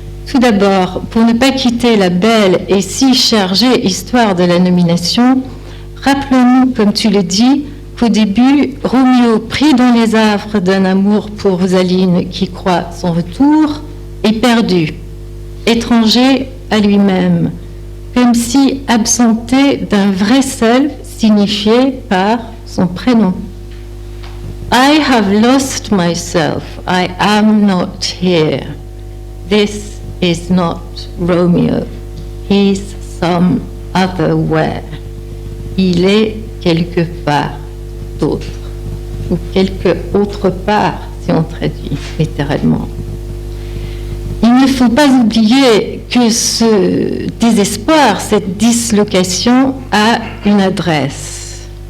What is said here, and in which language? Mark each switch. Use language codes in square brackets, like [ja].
[fr] Tout d'abord, pour ne pas quitter la belle et si chargée histoire de la nomination, rappelons-nous, comme tu le dis, qu'au début, Roméo, pris dans les affres d'un amour pour Rosaline qui croit son retour, est perdu, étranger à lui-même, comme si absenté d'un vrai self signifié par son prénom. [en] I have lost myself, I am not here. This is not Romeo, he's some other where. [fr] Il est quelque part d'autre, ou quelque autre part, si on traduit littéralement. Il ne faut pas oublier que ce désespoir, cette dislocation a une adresse.